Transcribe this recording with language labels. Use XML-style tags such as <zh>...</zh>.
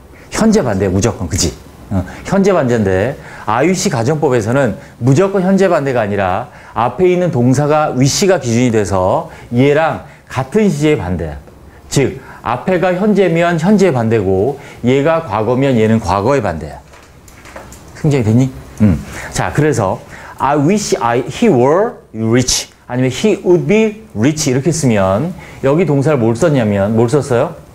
<ko>현재 반대, 무조건, 그지? 현재 반대인데, 아유시 가정법에서는 무조건 현재 반대가 아니라 앞에 있는 동사가 위시가 기준이 돼서 얘랑 같은 시제의 반대야. 즉, 앞에가 현재면 현재의 반대고, 얘가 과거면 얘는 과거의 반대야. 승정이 됐니? 자, 그래서,</ko> <en>I wish he were rich.</en> <ko>아니면</ko> <en>he would be rich.</en> <ko>이렇게 쓰면, 여기 동사를 뭘 썼냐면, 뭘 썼어요?</ko>